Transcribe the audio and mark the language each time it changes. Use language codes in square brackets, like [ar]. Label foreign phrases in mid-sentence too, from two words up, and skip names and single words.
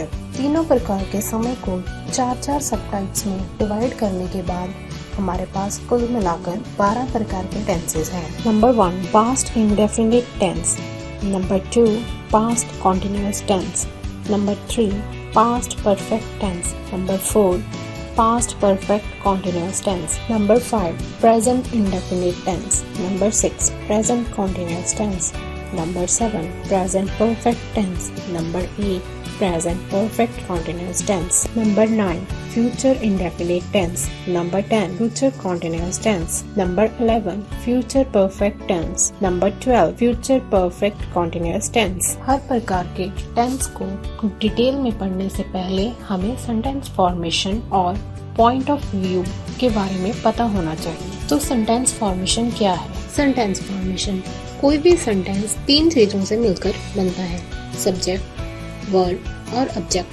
[hi] तीनों प्रकार के समय को 4 [en] sub types [hi] में डिवाइड करने के बाद हमारे पास कुल मिलाकर 12 प्रकार के टेंसेस हैं। [en] number 1 past indefinite tense, number 2 past continuous tense, number 3 past perfect tense, नंबर 4 past perfect continuous tense, number 5 present indefinite tense, number 6 present continuous tense, number 7 present perfect tense, number 8 present perfect continuous tense, number 9 future indefinite tense, number 10 future continuous tense, number 11 future perfect tense, number 12 future perfect continuous tense। [hi] हर प्रकार के टेंस को डिटेल में पढ़ने से पहले हमें [en] sentence formation [hi] और [en] point of view [hi] के बारे में पता होना चाहिए। तो [en] sentence formation [hi] क्या है? [en] sentence formation [hi] कोई भी सेंटेंस 3 चीजों से मिलकर बनता है, [en] subject, verb [hi] और ऑब्जेक्ट।